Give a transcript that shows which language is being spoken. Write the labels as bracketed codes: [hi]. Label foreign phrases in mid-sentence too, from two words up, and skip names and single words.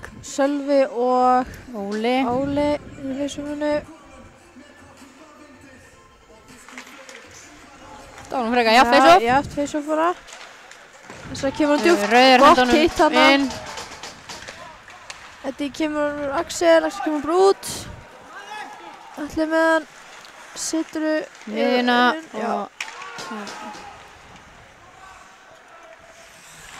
[is] Sölvi og Óli í face-offinu. Það var nú frekar jafn face-off. Jafn face-off bara. Þess að kemur hann djúpt. Rauðir gott hitt hendunum hana. inn. Þetta kemur Axel kemur bara út. Allir með hann. Setur miðjuna og...